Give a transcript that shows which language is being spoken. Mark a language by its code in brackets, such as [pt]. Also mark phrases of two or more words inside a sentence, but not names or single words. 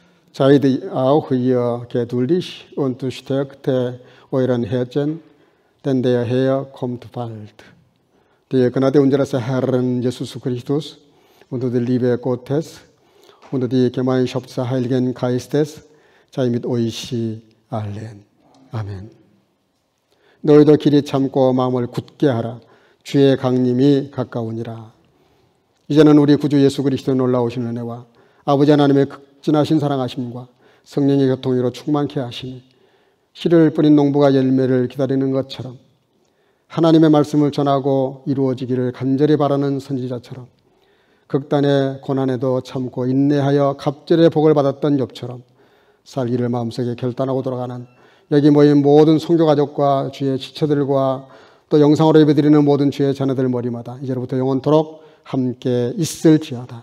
[de] Seid auch hier geduldig und stärkt euren Herzen, denn der Herr kommt bald. Die Gnade unseres Herrn Jesus Christus und die Liebe Gottes und die Gemeinschaft des Heiligen Geistes sei mit euch allen. [ko] 아멘. 너희도 길이 참고 마음을 굳게 하라. 주의 강림이 가까우니라. 이제는 우리 구주 예수 그리스도의 놀라우신 은혜와 아버지 하나님의 극진하신 사랑하심과 성령의 교통으로 충만케 하시니 씨를 뿌린 농부가 열매를 기다리는 것처럼 하나님의 말씀을 전하고 이루어지기를 간절히 바라는 선지자처럼 극단의 고난에도 참고 인내하여 갑절의 복을 받았던 욥처럼 살기를 마음속에 결단하고 돌아가는 여기 모인 모든 성교가족과 주의 지체들과 또 영상으로 예배드리는 모든 주의 자녀들 머리마다 이제로부터 영원토록 함께 있을지어다.